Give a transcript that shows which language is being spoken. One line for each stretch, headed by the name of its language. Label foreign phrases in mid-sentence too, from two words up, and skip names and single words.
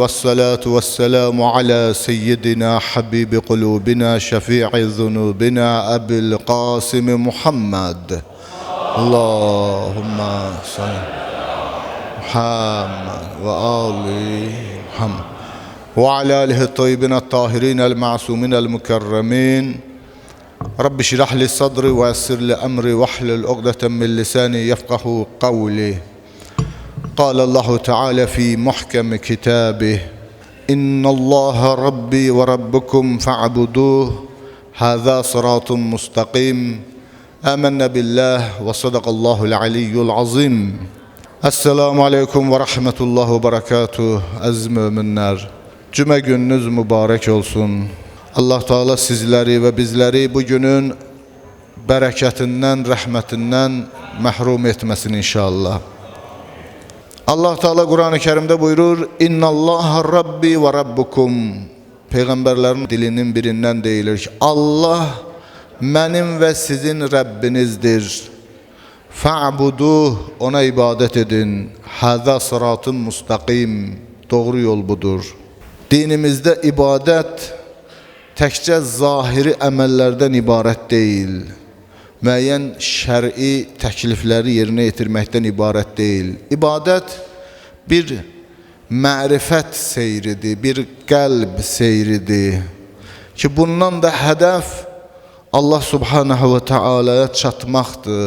Arabic: والصلاة والسلام على سيدنا حبيب قلوبنا شفيع ذنوبنا أبي القاسم محمد. اللهم صل محمد وآل محمد وعلى آله طيبين طاهرين المعصومين المكرمين. رب اشرح لي صدري ويسر لي أمري واحلل عقدة من لساني يفقهوا قولي. قال الله تعالى في محكم كتابه: إن الله ربي وربكم فاعبدوه هذا صراط مستقيم. آمنا بالله وصدق الله العلي العظيم. السلام عليكم ورحمة الله وبركاته.
Turkish: Aziz müminler, cümle gününüz mübarek olsun. Allah Teala sizleri ve bizleri bugünün bereketinden, rahmetinden mahrum etmesin inşallah. Allah Teala Kur'an-ı Kerim'de buyurur:
Arabic: إن الله ربي وربكم.
Turkish: Peygamberlerin dilinin birinden deyilir ki Allah benim ve sizin Rabbinizdir. Fa'buduh, ona ibadet edin.
Arabic: هذا صراط مستقيم.
Turkish: Doğru yol budur.
Azerbaijani: Dinimizde ibadet təkcə zahiri əməllərdən ibarət deyil, müəyyən şəri təklifləri yerinə yetirməkdən ibarət deyil. İbadət bir mərifət seyridir, bir qəlb seyridir ki, bundan da hədəf Allah
Arabic: سبحانه وتعالى
Azerbaijani: çatmaqdır.